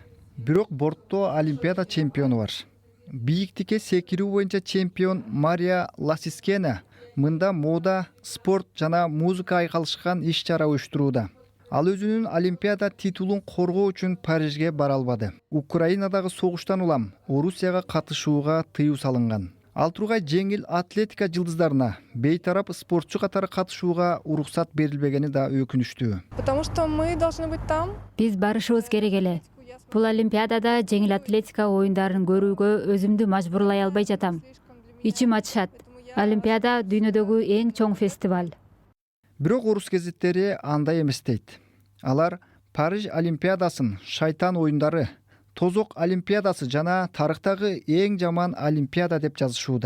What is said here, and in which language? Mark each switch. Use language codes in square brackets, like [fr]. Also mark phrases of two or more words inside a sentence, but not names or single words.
[ky] Бирок бортто Олимпиада чемпиону бар. Бийиктикке секирүү боюнча чемпион Мария Ласискена мында мода, спорт жана музыка айкалышкан иш-чара уюштурууда. Ал өзүнүн Олимпиада титулун коргоо үчүн Парижге бара албады. Украинадагы согуштан улам Орусияга катышууга тыюу салынган. Ал тургай жеңил атлетика жылдыздарына бейтарап спортчу катары катышууга уруксат берилбегени да өкүнүчтүү. [ru] Потому что мы должны быть там. [ky] Биз барышыбыз керек эле. Бул Олимпиадада жеңил атлетика оюндарын көрүүгө өзүмдү мажбурлай албай жатам. Ичим ачышат. Олимпиада дүйнөдөгү эң чоң фестиваль. Бирок орус гезиттери андай эмес дейт. Алар Париж Олимпиадасын шайтан оюндары, тозок Олимпиадасы жана тарыхтагы эң жаман Олимпиада деп жазышууда.